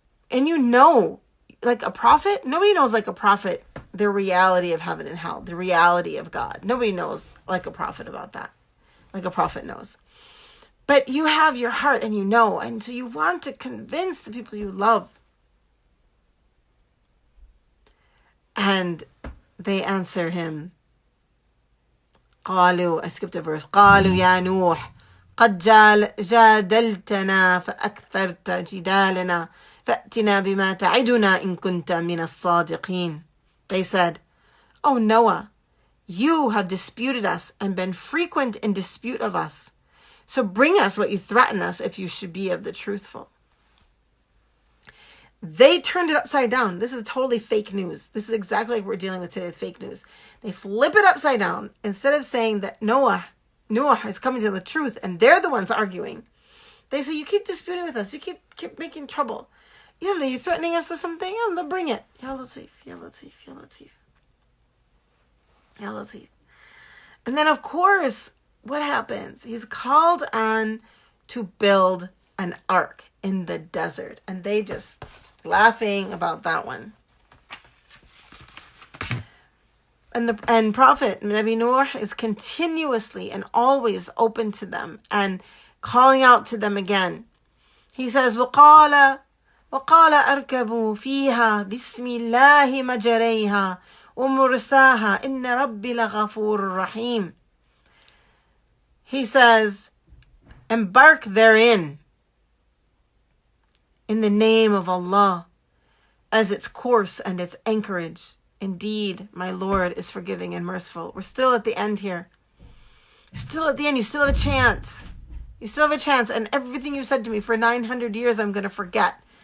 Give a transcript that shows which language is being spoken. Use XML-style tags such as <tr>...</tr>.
<en>And you know, like a prophet, nobody knows like a prophet the reality of heaven and hell, the reality of God. Nobody knows like a prophet about that, like a prophet knows. But you have your heart and you know, and so you want to convince the people you love. And they answer him,</en> <ar>قالوا,</ar> <en>I skipped a verse,</en> <ar>قالوا يا نوح قد جادلتنا فأكثرت جدالنا فأتنا بما تعدنا إن كنت من الصادقين.</ar> <en>They said, "Oh Noah, you have disputed us and been frequent in dispute of us. So bring us what you threaten us if you should be of the truthful." They turned it upside down. This is totally fake news. This is exactly like we're dealing with today with fake news. They flip it upside down. Instead of saying that Noah is coming to them with truth and they're the ones arguing, they say, you keep disputing with us. You keep making trouble. Yalla, you threatening us with something? Yalla, bring it. Ya Latif, Ya Latif, Ya Latif. Ya Latif. And then, of course, what happens? He's called on to build an ark in the desert. And they just laughing about that one. And Prophet Nabi Noor is continuously and always open to them and calling out to them again. He says,</en> <ar>وَقَالَ أَرْكَبُوا فِيهَا بِسْمِ اللَّهِ مَجَرَيْهَا وَمُرْسَاهَا إِنَّ رَبِّي لَغَفُورٌ رَحِيمٌ.</ar> <en>He says, embark therein in the name of Allah as its course and its anchorage. Indeed, my Lord is forgiving and merciful. We're still at the end here. Still at the end. You still have a chance. You still have a chance. And everything you said to me for 900 years, I'm going to forget.</en>